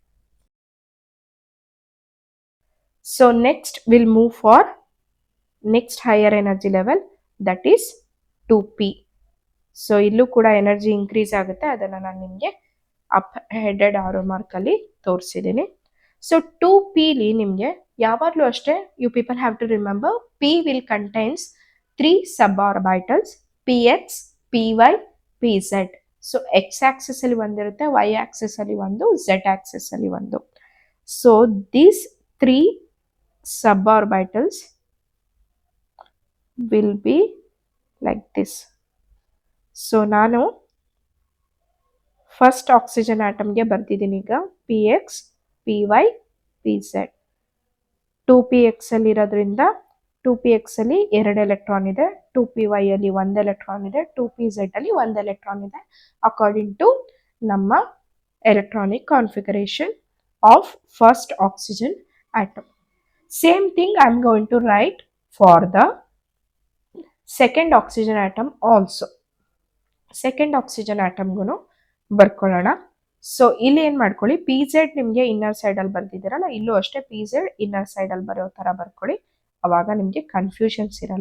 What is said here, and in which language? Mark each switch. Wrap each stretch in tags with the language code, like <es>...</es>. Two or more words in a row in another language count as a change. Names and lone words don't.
<en>So next will move for next higher energy level, that is 2p.</en> <kn>ಸೊ ಇಲ್ಲೂ ಕೂಡ</kn> <en>energy increase</en> <kn>ಆಗುತ್ತೆ, ಅದನ್ನು ನಾನು ನಿಮಗೆ</kn> <en>up headed arrow</en> <kn>ಮಾರ್ಕಲ್ಲಿ ತೋರಿಸಿದ್ದೀನಿ. ಸೊ 2pಲಿ ನಿಮಗೆ ಯಾವಾಗಲೂ ಅಷ್ಟೇ,</kn> <en>You people have to remember p will contains 3 sub orbitals, px py pz.</en> <kn>ಸೊ x ಆಕ್ಸಿಸ್ ಅಲ್ಲಿ ಒಂದಿರುತ್ತೆ, y ಆಕ್ಸಿಸ್ ಅಲ್ಲಿ ಒಂದು, z ಆಕ್ಸಿಸ್ ಅಲ್ಲಿ ಒಂದು.</kn> <en>So these 3 sub orbitals will be like this.</en> <kn>ಸೊ ನಾನು</kn> <en>first oxygen</en> <kn>ಆಟಮ್ಗೆ ಬರ್ತಿದ್ದೀನಿ ಈಗ, px py pz. 2px ಅಲ್ಲಿ ಇರೋದ್ರಿಂದ 2px ಅಲ್ಲಿ 2 ಎಲೆಕ್ಟ್ರಾನ್ ಇದೆ, 2py ಅಲ್ಲಿ 1 ಎಲೆಕ್ಟ್ರಾನ್ ಇದೆ, 2pz ಅಲ್ಲಿ 1 ಎಲೆಕ್ಟ್ರಾನ್ ಇದೆ,</kn> <en>according to</en> <kn>ನಮ್ಮ</kn> <en>electronic configuration of first oxygen atom. Same thing I am going to write for the second oxygen atom also. second oxygen</en> <kn>ಆಟಮ್ಗೂ ಬರ್ಕೊಳ್ಳೋಣ. ಸೊ ಇಲ್ಲಿ ಏನು ಮಾಡ್ಕೊಳ್ಳಿ, pz ನಿಮಗೆ ಇನ್ನರ್ ಸೈಡಲ್ಲಿ ಬರ್ದಿದ್ದೀರಲ್ಲ, ಇಲ್ಲೂ ಅಷ್ಟೇ pz ಇನ್ನರ್ ಸೈಡಲ್ಲಿ ಬರೋ ಥರ ಬರ್ಕೊಳ್ಳಿ, ಅವಾಗ ನಿಮಗೆ ಕನ್ಫ್ಯೂಷನ್ಸ್ ಇರಲ್ಲ.</kn>